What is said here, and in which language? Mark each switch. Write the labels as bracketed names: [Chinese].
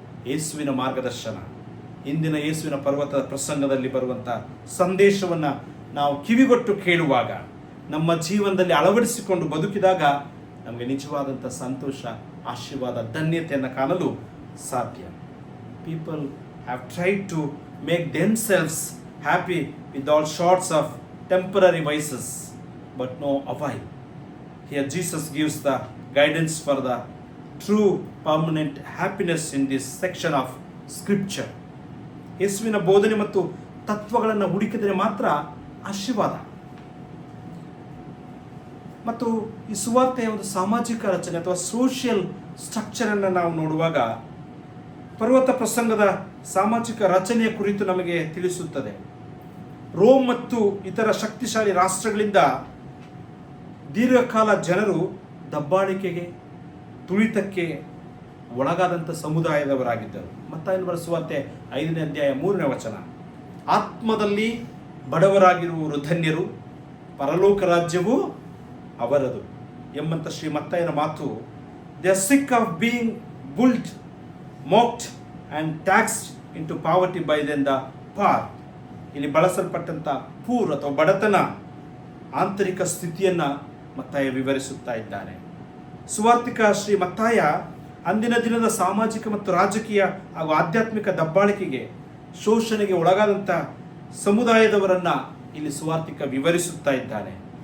[Kannada] ಯೇಸುವಿನ ಮಾರ್ಗದರ್ಶನ, ಇಂದಿನ ಯೇಸುವಿನ ಪರ್ವತ ಪ್ರಸಂಗದಲ್ಲಿ ಬರುವಂಥ ಸಂದೇಶವನ್ನು ನಾವು ಕಿವಿಗೊಟ್ಟು ಕೇಳುವಾಗ, ನಮ್ಮ ಜೀವನದಲ್ಲಿ ಅಳವಡಿಸಿಕೊಂಡು ಬದುಕಿದಾಗ ನಮಗೆ ನಿಜವಾದಂಥ ಸಂತೋಷ, ಆಶೀರ್ವಾದ, ಧನ್ಯತೆಯನ್ನು ಕಾಣಲು ಸಾಧ್ಯ. [English] People have tried to make themselves happy with all sorts of temporary vices, but no avail. Here Jesus gives the guidance for the true permanent happiness in this section of scripture. [Kannada] ಯೇಸುವಿನ ಬೋಧನೆ ಮತ್ತು ತತ್ವಗಳನ್ನು ಹುಡುಕಿದರೆ ಮಾತ್ರ ಆಶೀರ್ವಾದ. ಮತ್ತು ಈ ಸುವಾರ್ತೆಯ ಒಂದು ಸಾಮಾಜಿಕ ರಚನೆ ಅಥವಾ ಸೋಷಿಯಲ್ ಸ್ಟ್ರಕ್ಚರನ್ನು ನಾವು ನೋಡುವಾಗ ಪರ್ವತ ಪ್ರಸಂಗದ ಸಾಮಾಜಿಕ ರಚನೆಯ ಕುರಿತು ನಮಗೆ ತಿಳಿಸುತ್ತದೆ. ರೋಮ್ ಮತ್ತು ಇತರ ಶಕ್ತಿಶಾಲಿ ರಾಷ್ಟ್ರಗಳಿಂದ ದೀರ್ಘಕಾಲ ಜನರು ದಬ್ಬಾಳಿಕೆಗೆ, ತುಳಿತಕ್ಕೆ ಒಳಗಾದಂಥ ಸಮುದಾಯದವರಾಗಿದ್ದರು. ಮತ್ತಾಯನ ಬರೆದ ಸುವಾರ್ತೆ 5ನೇ ಅಧ್ಯಾಯ 3ನೇ ವಚನ, ಆತ್ಮದಲ್ಲಿ ಬಡವರಾಗಿರುವವರು ಧನ್ಯರು, ಪರಲೋಕ ರಾಜ್ಯವು ಅವರದು ಎಂಬಂಥ ಶ್ರೀ ಮತ್ತಾಯನ ಮಾತು. [English] They are sick of being bullied, mocked and taxed into poverty by them the poor. [Kannada] ಇಲ್ಲಿ ಬಳಸಲ್ಪಟ್ಟಂಥ ಪೂರ್ ಅಥವಾ ಬಡತನ ಆಂತರಿಕ ಸ್ಥಿತಿಯನ್ನು ಮತ್ತಾಯ ವಿವರಿಸುತ್ತಾ ಇದ್ದಾನೆ. ಸುವಾರ್ತಿಕ ಶ್ರೀ ಮತ್ತಾಯ ಅಂದಿನ ದಿನದ ಸಾಮಾಜಿಕ ಮತ್ತು ರಾಜಕೀಯ ಹಾಗೂ ಆಧ್ಯಾತ್ಮಿಕ ದಬ್ಬಾಳಿಕೆಗೆ, ಶೋಷಣೆಗೆ ಒಳಗಾದಂಥ ಸಮುದಾಯದವರನ್ನು ಇಲ್ಲಿ ಸುವಾರ್ತಿಕ ವಿವರಿಸುತ್ತಾ ಇದ್ದಾನೆ.